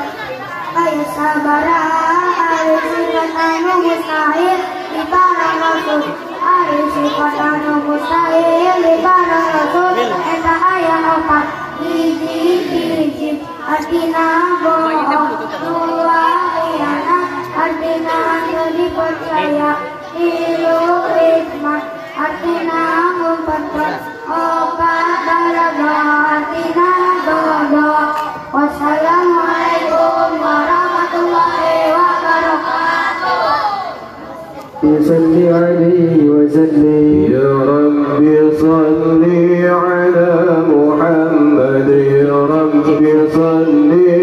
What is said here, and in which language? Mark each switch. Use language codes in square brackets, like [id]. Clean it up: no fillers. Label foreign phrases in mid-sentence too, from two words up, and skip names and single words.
[su] Ayo sabara ari sifat anu mustahil di para rasul, ari sifat anu mustahil di para rasul eta aya opat hiji artina bohong, dua khianat artina anu dipercaya, tilu hikmah artina ngumpetkeun, opat balaga artina bodoh. [ar] والسلام عليكم ورحمة الله وبركاته. صل عليه وسلم يا رب، صل على محمد يا رب، صل